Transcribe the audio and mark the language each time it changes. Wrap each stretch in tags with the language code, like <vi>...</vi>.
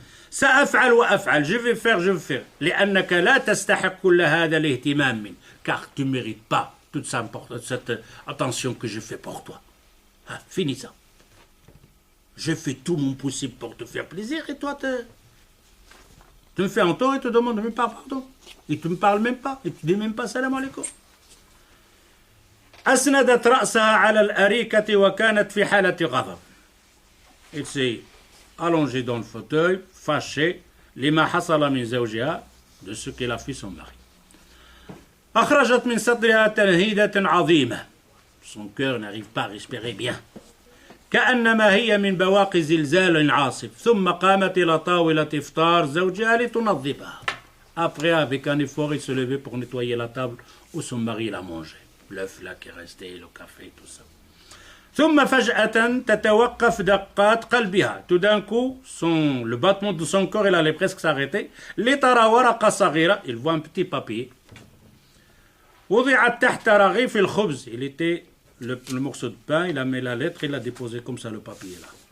<ar>سأفعل وأفعل,</ar> <fr>je vais faire, je vais faire.</fr> <ar>لأنك لا تستحق كل هذا الاهتمام منك,</ar> <fr>car tu ne mérites pas toute cette attention que je fais pour toi. Ah, finis ça. Je fais tout mon possible pour te faire plaisir et toi tu me fais un tort et te demandes même pas pardon. Et tu ne me parles même pas, et tu ne dis même pas salam alaikum.</fr> <ar>أسندت رأسها على الأريكة وكانت في حالة غضب.</ar> <fr>Elle s'est allongée dans le fauteuil, fâchée,</fr> <ar>لما حصل من زوجها,</ar> <fr>de ce qu'elle a fait son mari.</fr> <ar>أخرجت من صدرها تنهيدة عظيمة.</ar> <fr>Son cœur n'arrive pas à respirer bien.</fr> <ar>كأنما هي من بواقي زلزال عاصف. ثم قامت إلى طاولة إفطار زوجها لتنظفها.</ar> <fr>Après, avec un effort, il se levait pour nettoyer la table où son mari l'a mangé. L'œuf là qui est resté, le café, tout ça.</fr> <ar>ثم فجأة تتوقف دقات قلبها.</ar> <fr>Tout d'un coup, le battement de son corps, il allait presque s'arrêter.</fr> <ar>لترى ورقة صغيرة.</ar> <fr>Il voit un petit papier.</fr> <ar>وضعت تحت رغيف الخبز.</ar> <fr>Il était le morceau de pain, il a mis la lettre, il a déposé comme ça le papier là.</fr>